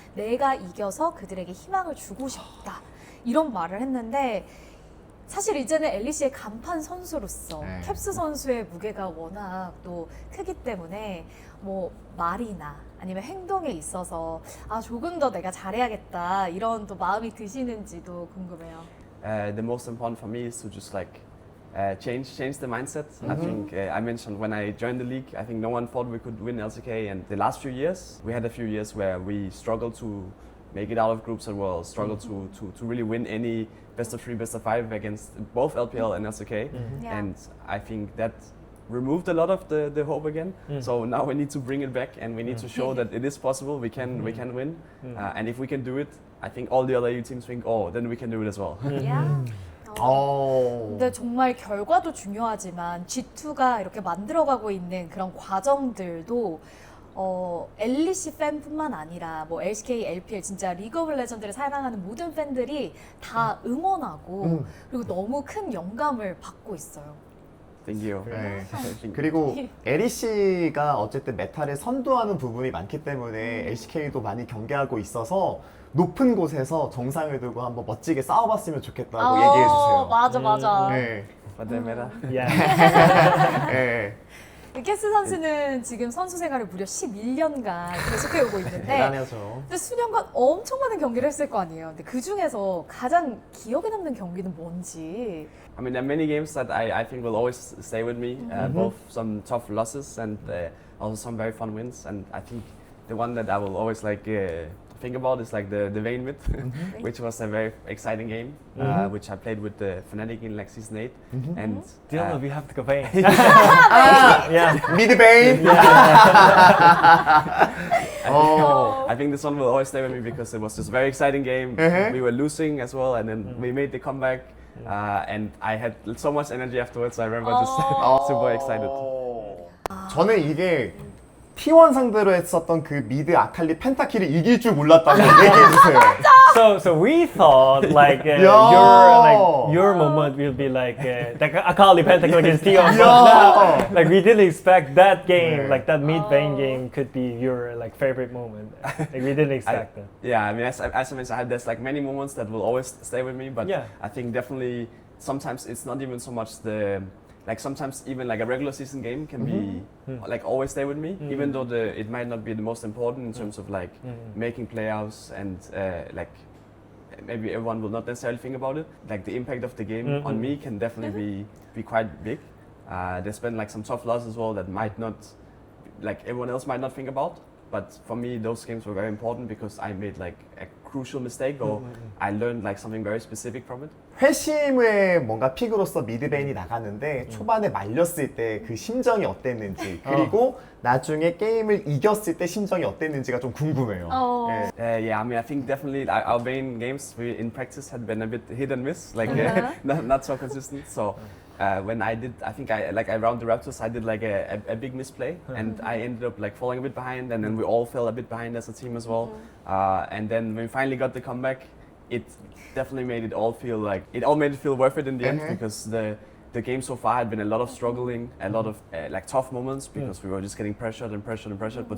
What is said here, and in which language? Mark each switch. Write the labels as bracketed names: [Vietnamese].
[Korean] 내가 이겨서 그들에게 희망을 주고 싶다. 이런 말을 했는데 사실 이제는 LEC의 간판 선수로서 캡스 선수의 무게가 워낙 또 크기 때문에 뭐 말이나 아니면 행동에 있어서 조금 더 내가 잘해야겠다 이런 또 마음이 드시는지도 궁금해요. [English] The most important for me is to just like change the mindset. I think I mentioned when I joined the league, I think no one thought we could win LCK, and the last few years we had a few years where we struggled to make it out of groups as well, struggled to really win any best of 3, best of 5 against both LPL and LCK, and I think that removed a lot of the hope again. So now we need to bring it back, and we need to show that it is possible. We can win, and if we can do it, I think all the other EU teams think, then we can do it as well. [Korean] 근데 정말 결과도 중요하지만 G2가 이렇게 만들어가고 있는 그런 과정들도 LEC 팬뿐만 아니라 뭐 LCK, LPL 진짜 리그 오브 레전드를 사랑하는 모든 팬들이 다 응원하고 그리고 너무 큰 영감을 받고 있어요. [English] Thank you. [Korean] 네. 그리고 LEC가 어쨌든 메타를 선도하는 부분이 많기 때문에 LCK도 많이 경계하고 있어서 높은 곳에서 정상을 두고 한번 멋지게 싸워봤으면 좋겠다고 얘기해 주세요. 맞아, 맞아. 네. [English] But then meta. Yeah. [Korean] 네. 캐스 선수는 지금 선수 생활을 무려 11년간 계속해오고 있는데 대단하죠. 근데 수년간 엄청 많은 경기를 했을 거 아니에요. 근데 그 중에서 가장 기억에 남는 경기는 뭔지. [English] I mean, there are many games that I think will always stay with me, both some tough losses and also some very fun wins. And I think the one that I will always think about is like the Vayne Myth, which was a very exciting game, which I played with the Fnatic in like season 8. And Dylan, we have to go pay. [Korean] 아, [English] Yeah. [Korean] 미드베인. [English] I think this one will always stay with me because it was just a very exciting game. We were losing as well, and then we made the comeback. And I had so much energy afterwards. I remember just super excited. [Korean] 저는 이게 T1 상대로 했었던 그 미드 아칼리 펜타키를 이길 줄 몰랐다고 얘기해 주세요. [English] So we thought like your moment will be like Akali Pentacle against Tion. But now, like we didn't expect that game, like that mid Vayne game could be your like favorite moment. Like we didn't expect that. Yeah, I mean, as I mentioned, there's like many moments that will always stay with me. But Yeah. I think definitely sometimes it's not even so much the like sometimes even like a regular season game can be like always stay with me, even though it might not be the most important in terms of like making playoffs and like maybe everyone will not necessarily think about it. Like the impact of the game on me can definitely be quite big. There's been like some tough losses as well that might not like everyone else might not think about. But for me, those games were very important because I made like a crucial mistake or I learned like something very specific from it. [Korean] 회심의 뭔가 픽으로서 미드베인이 나가는데 초반에 말렸을 때 그 심정이 어땠는지 그리고 나중에 게임을 이겼을 때 심정이 어땠는지가 좀 궁금해요. 네. [English] Yeah, I mean, I think definitely our main games in practice had been a bit hit and miss, like not so consistent. So when I think around the Raptors, I did like a big misplay, and I ended up like falling a bit behind, and then we all fell a bit behind as a team as well. And then when we finally got the comeback, it definitely made it all feel worth it in the end because the game so far had been a lot of struggling, a lot of like tough moments because we were just getting pressured and pressured and pressured.